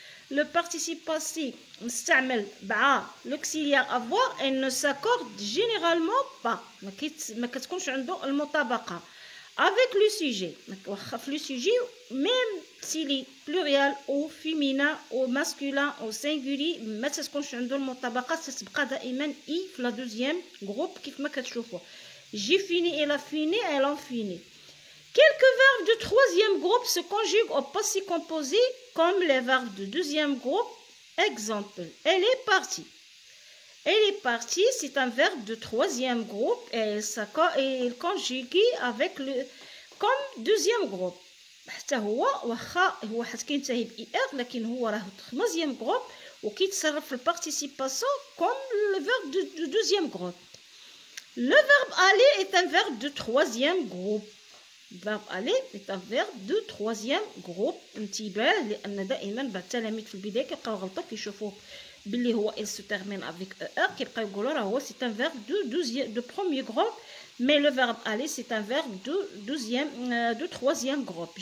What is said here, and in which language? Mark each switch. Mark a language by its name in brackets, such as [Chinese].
[French] le participe passé مستعمل مع l'auxiliaire avoir elle ne s'accorde généralement pas [Arabic] ما كتكونش عنده المطابقه [French] avec le sujet. Le sujet, même s'il est pluriel ou féminin ou masculin ou singulier, [Arabic] ما تكونش عنده المطابقات تتبقى دائما اي في لا دوزيام [French] groupe [Arabic] كيف ما كتشوفوا. [French] J'ai fini, elle a fini, elle a fini. Quelques verbes de troisième groupe se conjuguent au passé composé comme les verbes de deuxième groupe. Exemple, elle est partie. Elle est partie, c'est un verbe de troisième groupe et il conjugue avec le comme deuxième groupe. [Arabic] حتى هو واخا هو كينتهي ب er لكن هو راه [French] troisième groupe [Arabic] وكيتصرف في البارتيسيباسيون [French] comme le verbe de deuxième groupe. Le verbe aller est un verbe de troisième groupe. Le verbe aller est un verbe de troisième groupe. [Arabic] انتباه لان دائما بعض التلاميذ في البدايه كيبقاو غلطوا كيشوفوا باللي هو [French] il se termine avec er [Arabic] كيبقاو يقولوا راه هو [French] c'est un verbe de premier groupe, mais le verbe aller c'est un verbe de troisième groupe.